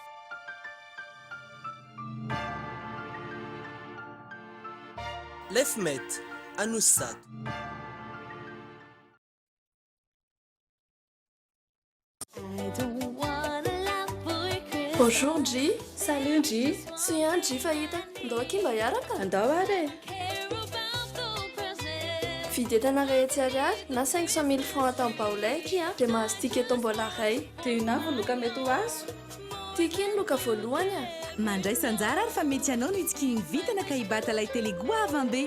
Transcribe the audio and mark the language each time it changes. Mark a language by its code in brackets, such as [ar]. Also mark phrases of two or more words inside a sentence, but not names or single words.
[fr] Lefmate, Anoussat. Bonjour G. Salut G. C'est un G [mg] fahita. Andao aky mba hiaraka? Andao ary. Vidy entana rehetra ariary na 500 000 francs atao baolaiky dia mahazo ticket tombola ray. Dia ina loka mety ho azo? Tiky iny loka voalohany a. Mandray sanjara ary fa mety anao no itsika ny vitana ka hibata ilay télé goavambe.